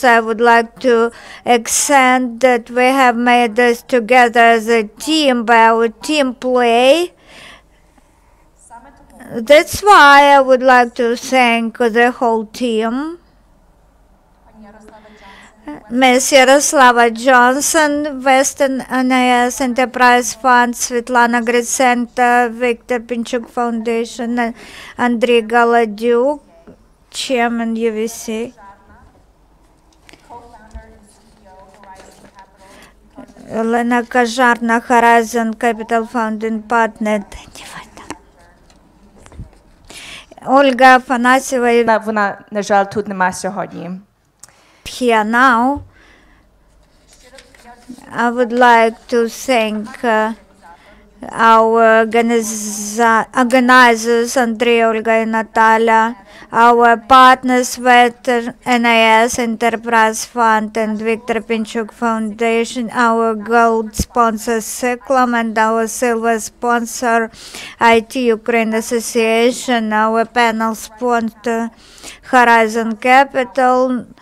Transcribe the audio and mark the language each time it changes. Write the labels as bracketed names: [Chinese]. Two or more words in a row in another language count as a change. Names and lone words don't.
[English] I would like to accent that we have made this together as a team by our team play. That's why I would like to thank the whole team. Ms. Jaroslava Johnson, Western NIS Enterprise Fund, Svitlana Grytsenko, Victor Pinchuk Foundation, Andrey Kolodyuk, Chairman UVCA. Lenna Koszarny, Horizon Capital Founding Partner. Olga Afanasyeva. [Ukrainian] Вона, на жаль, тут нема сьогодні. [English] Here now. I would like to thank our organizers, Andrey, Olga, and Natalia, our partners with NIS Enterprise Fund and Victor Pinchuk Foundation, our gold sponsor Ciklum, and our silver sponsor IT Ukraine Association, our panel sponsor Horizon Capital,